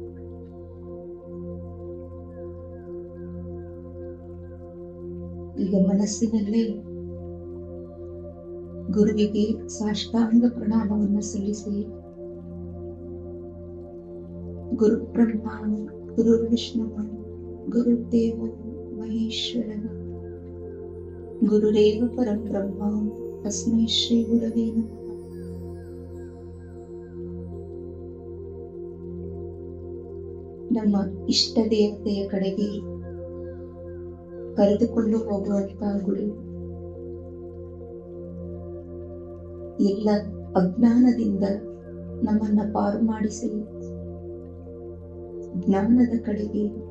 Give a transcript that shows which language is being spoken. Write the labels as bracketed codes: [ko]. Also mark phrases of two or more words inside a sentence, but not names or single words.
[kn] ಈಗ ಮನಸ್ಸಿನಲ್ಲೇ ಗುರುವಿಗೆ ಸಾಷ್ಟಾಂಗ ಪ್ರಣಾಮವನ್ನು ಸಲ್ಲಿಸಿ, [sa] गुरु ब्रह्म गुरु विष्णु गुरुदेव महेश्वर गुरुरेव परं ब्रह्म तस्मै श्री गुरवे नमः. [kn] ನಮ್ಮ ಇಷ್ಟ ದೇವತೆಯ ಕಡೆಗೆ ಕರೆದುಕೊಂಡು ಹೋಗುವಂತಹ ಗುರು, ಎಲ್ಲ ಅಜ್ಞಾನದಿಂದ ನಮ್ಮನ್ನ ಪಾರು ಮಾಡಿಸಿ ಜ್ಞಾನದ ಕಡೆಗೆ,